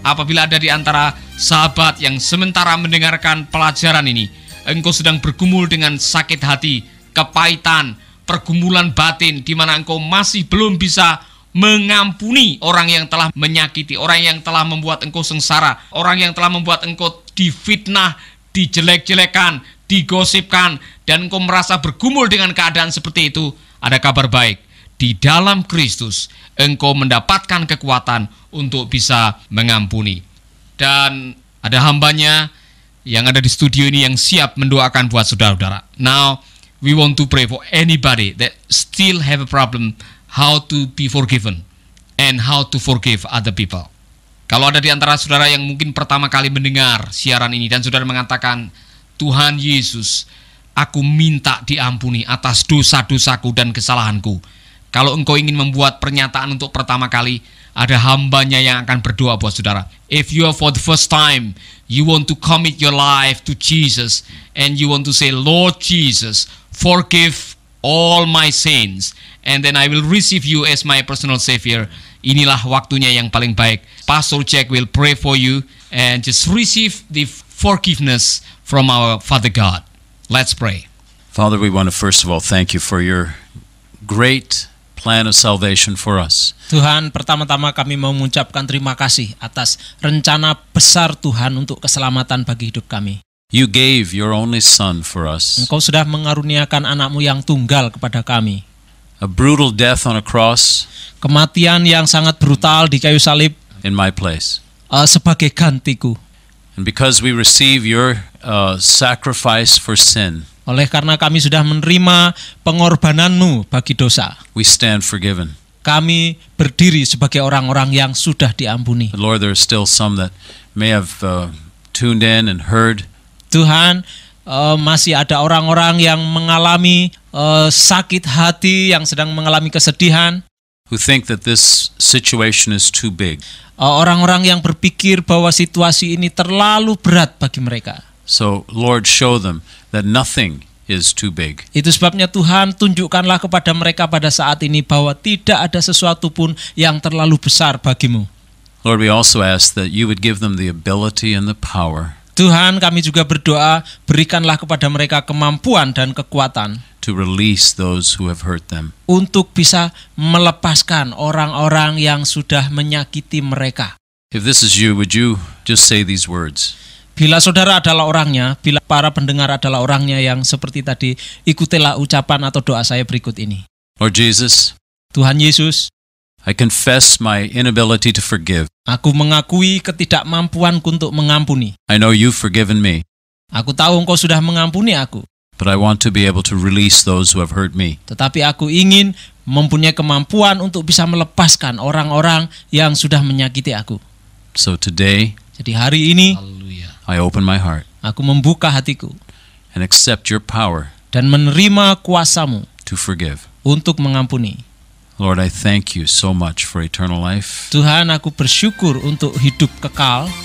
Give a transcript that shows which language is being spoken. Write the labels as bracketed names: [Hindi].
[Indonesian] Apabila ada di antara sahabat yang sementara mendengarkan pelajaran ini, engkau sedang bergumul dengan sakit hati, kepahitan, pergumulan batin, di mana engkau masih belum bisa mengampuni orang yang telah menyakiti, orang yang telah membuat engkau sengsara, orang yang telah membuat engkau difitnah, dijelek-jelekan, digosipkan, dan engkau merasa bergumul dengan keadaan seperti itu. Ada kabar baik. Di dalam Kristus, engkau mendapatkan kekuatan untuk bisa mengampuni. Dan ada hambanya yang ada di studio ini yang siap mendoakan buat saudara-saudara. [English] Now, we want to pray for anybody that still have a problem how to be forgiven and how to forgive other people. [Indonesian] Kalau ada di antara saudara yang mungkin pertama kali mendengar siaran ini dan saudara mengatakan, Tuhan Yesus, aku minta diampuni atas dosa-dosaku dan kesalahanku. Kalau engkau ingin membuat pernyataan untuk pertama kali, ada hambanya yang akan berdoa buat saudara. [English] If you are for the first time, you want to commit your life to Jesus and you want to say, Lord Jesus, forgive all my sins, and then I will receive you as my personal Savior. [Indonesian] Inilah waktunya yang paling baik. [English] Pastor Jack will pray for you and just receive the forgiveness from our Father God. Let's pray. Father, we want to first of all thank you for your great plan of salvation for us. [Indonesian] Tuhan, pertama-tama kami mau mengucapkan terima kasih atas rencana besar Tuhan untuk keselamatan bagi hidup kami. [English] You gave your only son for us. [Indonesian] Engkau sudah mengaruniakan anakmu yang tunggal kepada kami. [English] A brutal death on a cross [Indonesian] Kematian yang sangat brutal di kayu salib [English] in my place. [Indonesian] Sebagai gantiku. [English] And because we receive your sacrifice for sin, [Indonesian] Oleh karena kami sudah menerima pengorbananmu bagi dosa, [English] we stand forgiven. [Indonesian] kami berdiri sebagai orang-orang yang sudah diampuni. [English] But Lord, there are still some that may have tuned in and heard. [Indonesian] Tuhan, masih ada orang-orang yang mengalami sakit hati, yang sedang mengalami kesedihan. [English] Who think that this situation is too big. [Indonesian] Orang-orang yang berpikir bahwa situasi ini terlalu berat bagi mereka. [English] So, Lord, show them that nothing is too big. [Indonesian] Itu sebabnya Tuhan, tunjukkanlah kepada mereka pada saat ini bahwa tidak ada sesuatu pun yang terlalu besar bagimu. [English] Lord, we also ask that you would give them the ability and the power [Indonesian] Tuhan, kami juga berdoa, berikanlah kepada mereka kemampuan dan kekuatan [English] to release those who have hurt them. [Indonesian] untuk bisa melepaskan orang-orang yang sudah menyakiti mereka. [English] If this is you, would you just say these words? [Indonesian] Bila saudara adalah orangnya, bila para pendengar adalah orangnya yang seperti tadi, ikutilah ucapan atau doa saya berikut ini. [English] Lord Jesus, [Indonesian] Tuhan Yesus, [English] I confess my inability to forgive. [Indonesian] aku mengakui ketidakmampuanku untuk mengampuni. [English] I know you've forgiven me, [Indonesian] Aku tahu engkau sudah mengampuni aku, [English] but I want to be able to release those who have hurt me. [Indonesian] tetapi aku ingin mempunyai kemampuan untuk bisa melepaskan orang-orang yang sudah menyakiti aku. [English] So today, [Indonesian] Jadi hari ini, Haleluya. [English] I open my heart [Indonesian] aku membuka hatiku [English] and accept your power [Indonesian] dan menerima kuasamu [English] to forgive. [Indonesian] untuk mengampuni. [English] Lord, I thank you so much for eternal life, [Indonesian] Tuhan, aku bersyukur untuk hidup kekal,